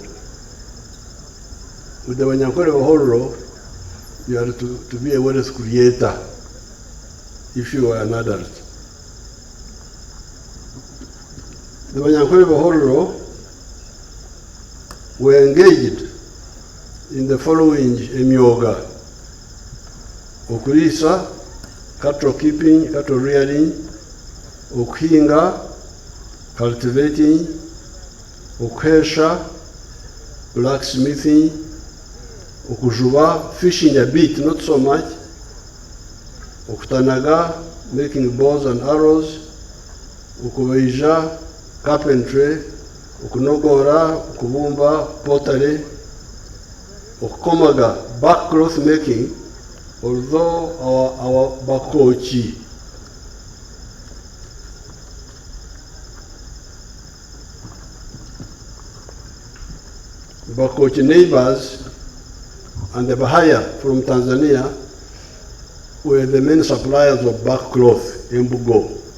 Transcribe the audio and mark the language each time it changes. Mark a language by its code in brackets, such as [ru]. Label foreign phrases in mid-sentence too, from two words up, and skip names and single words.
[en] With the Banyankole Bahororo, you are to be a wealth creator if you are an adult. The Banyankole Bahororo were engaged in the following [nyn] emyoga: okulisa, [en] cattle keeping, cattle rearing, okuhinga, cultivating, okuhesha, blacksmithing, okujuba, fishing a bit, not so much, okutanaga, making bows and arrows, [nyn] okubeija, carpentry, okunogora, okubumba, pottery, okukomaga, [en] back cloth making, although our bakochi neighbors and the Bahaya from Tanzania were the main suppliers of back cloth in Bugo.